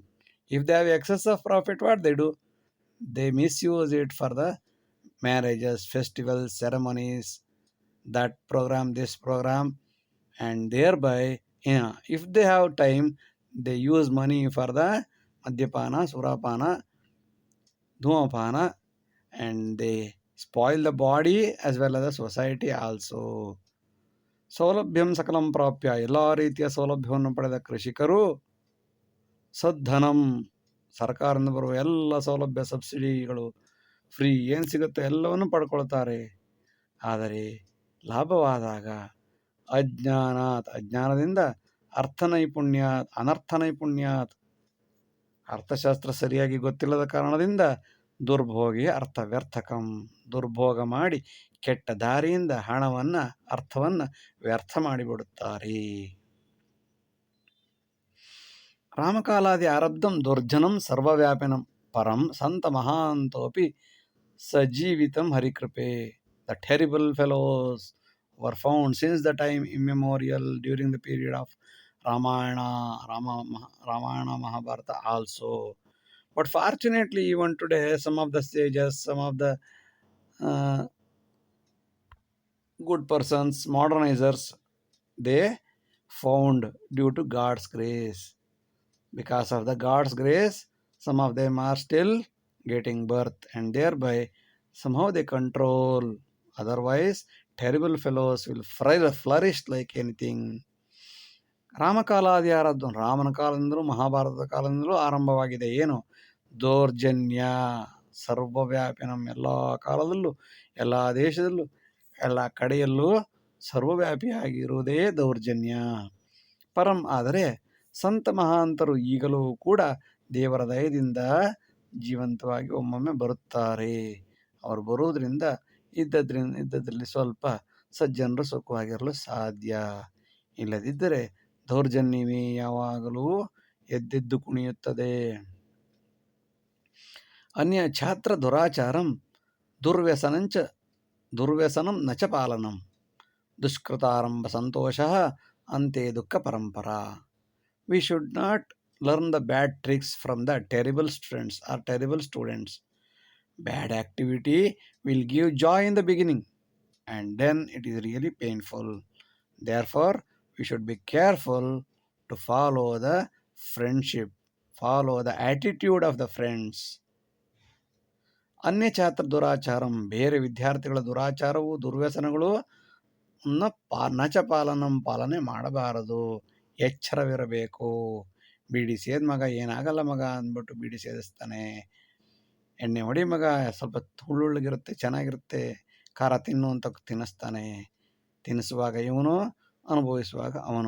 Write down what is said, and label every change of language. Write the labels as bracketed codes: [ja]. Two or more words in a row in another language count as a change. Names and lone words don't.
[en] If they have excess of profit, what they do? They misuse it for the marriages, festivals, ceremonies, that program, this program, and thereby, if they have time, they use money for the Madhyapana, Surapana, Dhumapana, and they spoil the body as well as the society also. [sa] ಸೌಲಭ್ಯಂ ಸಕಲಂ ಪ್ರಾಪ್ಯ, [kn] ಎಲ್ಲ ರೀತಿಯ ಸೌಲಭ್ಯವನ್ನು ಪಡೆದ ಕೃಷಿಕರು ಸದ್ಧನಂ, ಸರ್ಕಾರದಿಂದ ಬರುವ ಎಲ್ಲ ಸೌಲಭ್ಯ, ಸಬ್ಸಿಡಿಗಳು, ಫ್ರೀ ಏನು ಸಿಗುತ್ತೆ ಎಲ್ಲವನ್ನು ಪಡ್ಕೊಳ್ತಾರೆ. ಆದರೆ ಲಾಭವಾದಾಗ ಅಜ್ಞಾನದಿಂದ [sa] ಅನರ್ಥ ನೈಪುಣ್ಯಾತ್, [kn] ಅರ್ಥಶಾಸ್ತ್ರ ಸರಿಯಾಗಿ ಗೊತ್ತಿಲ್ಲದ ಕಾರಣದಿಂದ [sa] ದುರ್ಭೋಗಿ ಅರ್ಥವ್ಯರ್ಥಕಂ, [kn] ದುರ್ಭೋಗ ಮಾಡಿ ಕೆಟ್ಟ ದಾರಿಯಿಂದ ಹಣವನ್ನು, ಅರ್ಥವನ್ನು ವ್ಯರ್ಥ ಮಾಡಿಬಿಡುತ್ತಾರೆ. [sa] ರಾಮಕಾಲಾದಿ ಆರಬ್ಧಂ ದುರ್ಜನಂ ಸರ್ವವ್ಯಾಪಿನಂ ಪರಂ ಸಂತ ಮಹಾಂತೋಪಿ ಸಜೀವಿತಂ ಹರಿಕೃಪೆ. [en] The terrible fellows were found since the time immemorial during the period of Ramayana, Mahabharata also. But fortunately, even today, some of the sages, some of the good persons, modernizers, they found due to God's grace. Because of the God's grace, some of them are still getting birth, and thereby somehow they control. Otherwise, terrible fellows will flourish like anything. [sa] ರಾಮಕಾಲಾದಿ ಆರಾಧ್ಯ [kn] ರಾಮನ ಕಾಲದಿಂದಲೂ ಮಹಾಭಾರತದ ಕಾಲದಿಂದಲೂ ಆರಂಭವಾಗಿದೆ. ಏನು? ದೌರ್ಜನ್ಯ ಸರ್ವವ್ಯಾಪಿ. ನಮ್ಮ ಎಲ್ಲ ಕಾಲದಲ್ಲೂ, ಎಲ್ಲ ದೇಶದಲ್ಲೂ, ಎಲ್ಲ ಕಡೆಯಲ್ಲೂ ಸರ್ವವ್ಯಾಪಿಯಾಗಿರುವುದೇ ದೌರ್ಜನ್ಯ. ಪರಂ ಆದರೆ ಸಂತ ಮಹಾಂತರು ಈಗಲೂ ಕೂಡ ದೇವರ ದಯದಿಂದ ಜೀವಂತವಾಗಿ ಒಮ್ಮೊಮ್ಮೆ ಬರುತ್ತಾರೆ. ಅವರು ಬರುವುದರಿಂದ ಇದ್ದದ್ರಲ್ಲಿ ಸ್ವಲ್ಪ ಸಜ್ಜನರು ಸುಖವಾಗಿರಲು ಸಾಧ್ಯ. ಇಲ್ಲದಿದ್ದರೆ ದೌರ್ಜನ್ಯವೇ ಯಾವಾಗಲೂ ಎದ್ದೆದ್ದು ಕುಣಿಯುತ್ತದೆ. [sa] ಅನ್ಯ ಛಾತ್ರ ದುರಾಚಾರಂ ದುರ್ವ್ಯಸನಂ ನಚ ಪಾಲನಂ ದುಷ್ಕೃತಾರಂಭ ಸಂತೋಷ ಅಂತೆ ದುಃಖ ಪರಂಪರಾ. [en] We should not learn the bad tricks from the terrible friends or terrible students. Bad activity will give joy in the beginning, and then it is really painful. Therefore, we should be careful to follow the friendship, follow the attitude of the friends. [sa] ಅನ್ಯ ಛಾತ್ರ ದುರಾಚಾರಂ, [kn] ಬೇರೆ ವಿದ್ಯಾರ್ಥಿಗಳ ದುರಾಚಾರವು, ದುರ್ವ್ಯಸನಗಳು [sa] ನಚ ಪಾಲನಂ, [kn] ಪಾಲನೆ ಮಾಡಬಾರದು. ಎಚ್ಚರವಿರಬೇಕು. ಬೀಡಿ ಸೇದ್ ಮಗ ಏನಾಗಲ್ಲ ಮಗ ಅಂದ್ಬಿಟ್ಟು ಬೀಡಿ ಸೇದಿಸ್ತಾನೆ. ಎಣ್ಣೆ ಹೊಡಿ ಮಗ ಸ್ವಲ್ಪ ಹುಳ್ಳುಳ್ಳಿಗಿರುತ್ತೆ, ಚೆನ್ನಾಗಿರುತ್ತೆ, ಖಾರ ತಿನ್ನು ಅಂತ ತಿನ್ನಿಸ್ತಾನೆ. ತಿನ್ನಿಸುವಾಗ ಇವನು, ಅನುಭವಿಸುವಾಗ ಅವನು.